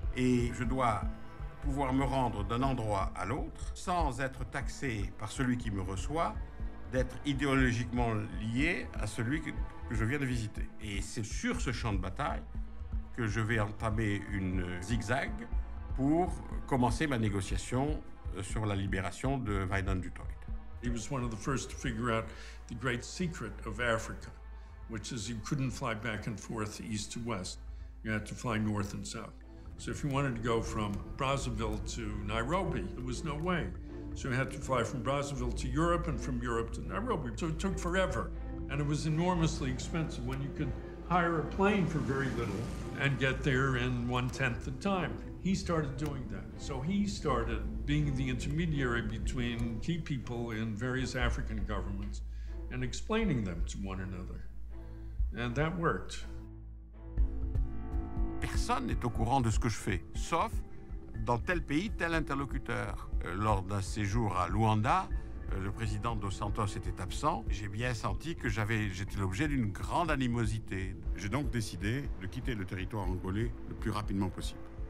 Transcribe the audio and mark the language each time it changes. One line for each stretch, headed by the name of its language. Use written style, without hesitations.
French: Et je dois pouvoir me rendre d'un endroit à l'autre sans être taxé par celui qui me reçoit, d'être idéologiquement lié à celui que je viens de visiter. Et c'est sur ce champ de bataille que je vais entamer une zigzag pour commencer ma négociation sur la libération de Wynand du Toit.
English: He was one of the first to figure out the great secret of Africa, which is you couldn't fly back and forth east to west. You had to fly north and south. So if you wanted to go from Brazzaville to Nairobi, there was no way. So you had to fly from Brazzaville to Europe and from Europe to Nairobi. So it took forever. And it was enormously expensive when you could hire a plane for very little and get there in 1/10 the time. He started doing that. So he started being the intermediary between key people in various African governments and explaining them to one another. And that worked.
French: Personne n'est au courant de ce que je fais, sauf dans tel pays, tel interlocuteur. Lors d'un séjour à Luanda, le président Dos Santos était absent. J'ai bien senti que j'étais l'objet d'une grande animosité. J'ai donc décidé de quitter le territoire angolais le plus rapidement possible.